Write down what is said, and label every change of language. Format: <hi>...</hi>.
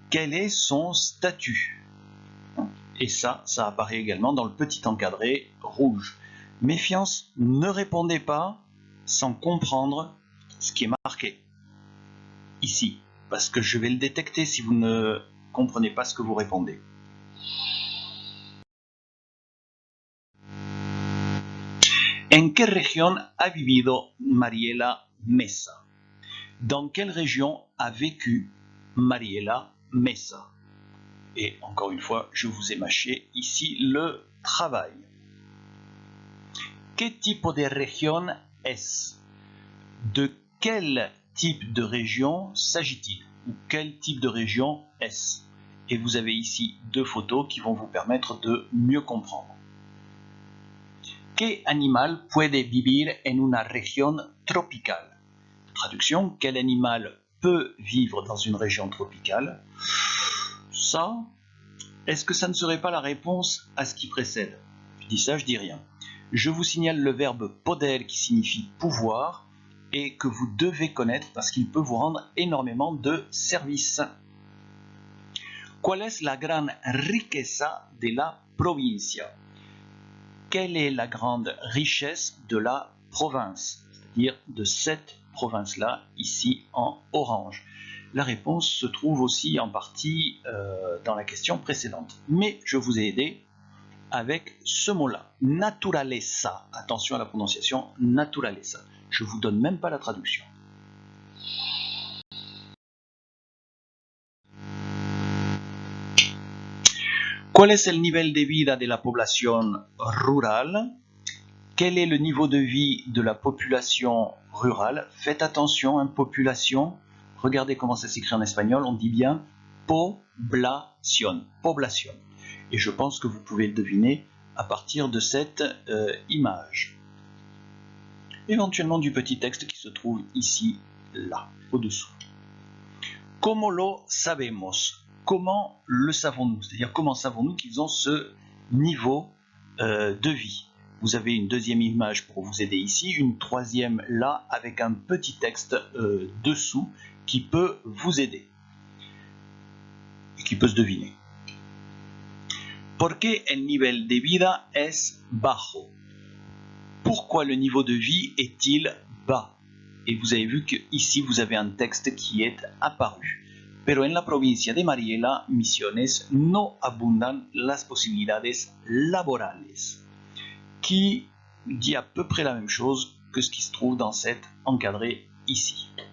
<fr>Quel est son statut? Et ça apparaît également dans le petit encadré rouge. Méfiance, ne répondez pas sans comprendre ce qui est marqué ici, parce que je vais le détecter si vous ne comprenez pas ce que vous répondez.</fr> <es>¿En qué región ha vivido Mariela Mesa?</es> <fr>Dans quelle région a vécu Mariela Mesa? Et encore une fois, je vous ai mâché ici le travail.</fr> <es>¿Qué tipo de región es?</es> <fr>De quel type de région s'agit-il? Ou quel type de région est-ce? Et vous avez ici deux photos qui vont vous permettre de mieux comprendre.</fr> <es>¿Qué animal puede vivir en una región tropical?</es> <fr>Traduction, quel animal peut vivre dans une région tropicale? Ça, est-ce que ça ne serait pas la réponse à ce qui précède? Je dis ça, je dis rien. Je vous signale le verbe poder qui signifie pouvoir et que vous devez connaître parce qu'il peut vous rendre énormément de services.</fr> <es>¿Cuál es la gran riqueza de la provincia?</es> <fr>Quelle est la grande richesse de la province, c'est-à-dire de cette province-là, ici en orange? La réponse se trouve aussi en partie dans la question précédente. Mais je vous ai aidé avec ce mot-là, naturaleza. Attention à la prononciation, naturaleza. Je ne vous donne même pas la traduction.</fr> <es>¿Cuál es el nivel de vida de la población rural?</es> <fr>Quel est le niveau de vie de la population rurale? Faites attention, hein, population. Regardez comment ça s'écrit en espagnol. On dit bien población. Población. Et je pense que vous pouvez le deviner à partir de cette image. Éventuellement du petit texte qui se trouve ici, là, au-dessous.</fr> <es>¿Cómo lo sabemos?</es> <fr>Comment le savons-nous? C'est-à-dire comment savons-nous qu'ils ont ce niveau de vie? Vous avez une deuxième image pour vous aider ici, une troisième là avec un petit texte dessous qui peut vous aider et qui peut se deviner.</fr> <es>¿Por qué el nivel de vida es bajo?</es> <fr>Pourquoi le niveau de vie est-il bas? Et vous avez vu qu'ici vous avez un texte qui est apparu.</fr> <es>Pero en la provincia de Mariela, Misiones, no abundan las posibilidades laborales.</es> <fr>Qui dit à peu près la même chose que ce qui se trouve dans cet encadré ici.</fr>